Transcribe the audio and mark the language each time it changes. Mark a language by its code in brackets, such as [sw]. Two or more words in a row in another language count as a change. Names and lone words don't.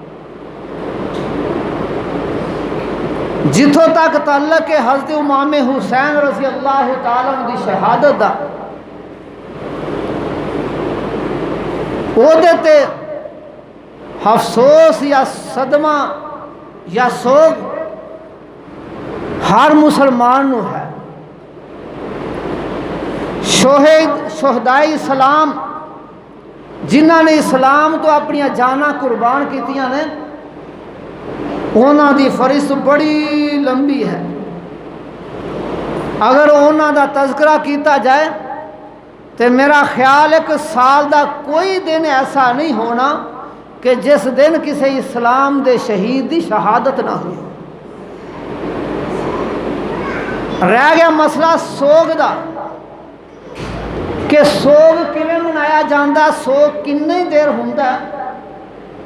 [pa] جتوں تک تعلق ہے حضرت امام حسین [ar] رضی اللہ تعالیٰ عنہ [pa] دی شہادت دا، او دیتے افسوس یا صدمہ یا سوگ ہر مسلمان نو ہے۔ شہدائی اسلام جنہاں نے اسلام تو اپنی جاناں قربان کیتیاں نے، انہاں دی فہرست بڑی لمبی ہے۔ اگر انہاں دا تذکرہ کیتا جائے تو میرا خیال ہے کہ سال دا کوئی دن ایسا نہیں ہونا کہ جس دن کسی اسلام دے شہید دی شہادت نہ ہوئی۔ رہ گیا مسئلہ سوگ دا کہ سوگ کیویں منایا جاندا، سوگ کتنی دیر ہوندا ہے۔